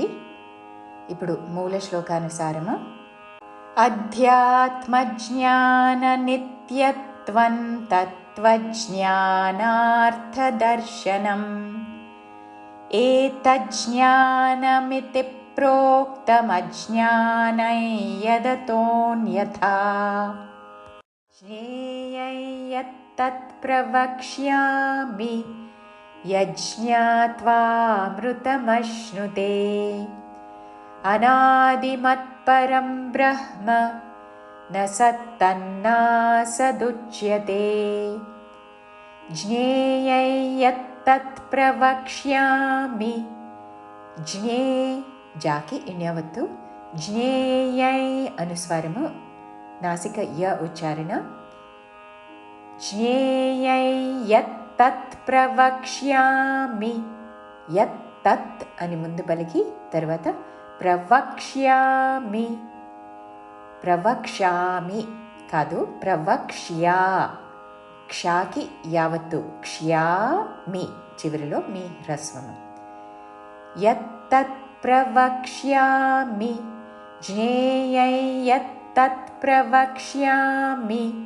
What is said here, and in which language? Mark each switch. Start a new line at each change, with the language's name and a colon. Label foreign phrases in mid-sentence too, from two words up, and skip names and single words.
Telugu: ఇప్పుడు మూల శ్లోకానుసారము
Sanskrit: అధ్యాత్మజ్ఞాన నిత్యత్వం తత్వజ్ఞానార్థదర్శనం ఏతజ్జ్ఞానమితి ప్రోక్తమజ్ఞానై యదతోన్యథా. జ్ఞేయై यत्तत् प्रवक्ष्यामि यज्ञात्वामृतमश्नुते अनादिमत्परं ब्रह्म न सत्तन्नासदुच्यते ज्ञेयै यत्तत् प्रवक्ष्यामि
Telugu: జ్ఞే జాకి ఇణ్యవత్తు జ్ఞేయై అనుస్వారము నాసిక య ఉచ్చారణ
Sanskrit: జ్ఞేయై యత్తత్ ప్రవక్ష్యామి
Telugu: యత్తత్ అని ముందు పలికి తర్వాత
Sanskrit: ప్రవక్ష్యామి ప్రవక్ష్యామి
Telugu: కాదు ప్రవక్ష్యా క్షాకి యావత్తు క్ష్యామి చివరిలో మీ హ్రస్వము
Sanskrit: యత్తత్ ప్రవక్ష్యామి జ్ఞేయై యత్తత్ ప్రవక్ష్యామి